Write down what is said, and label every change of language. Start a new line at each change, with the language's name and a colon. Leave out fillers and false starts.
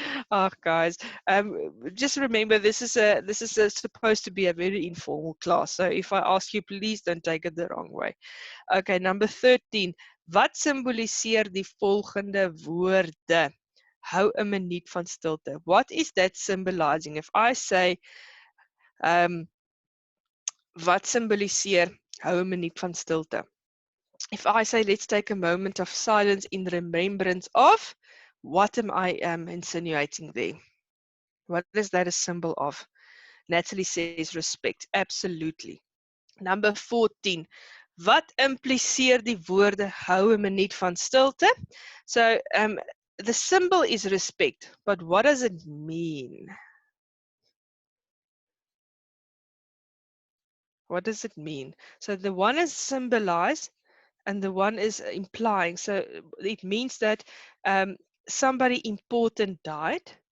English: Oh, guys, just remember this is supposed to be a very informal class. So if I ask you, please don't take it the wrong way. Okay, number 13.
Afrikaans: Wat symboliseer die volgende woorde? Hou 'n minuut van stilte.
English: What is that symbolizing? If I say,
Afrikaans: wat symboliseer hou 'n minuut van stilte?
English: If I say, let's take a moment of silence in remembrance of, what am I insinuating there? What is that a symbol of? Natalie says respect. Absolutely. Number 14.
Afrikaans: Wat impliseer die woorde hou 'n minuut van stilte?
English: So the symbol is respect, but what does it mean? What does it mean? So the one is symbolized and the one is implying. So it means that somebody important died.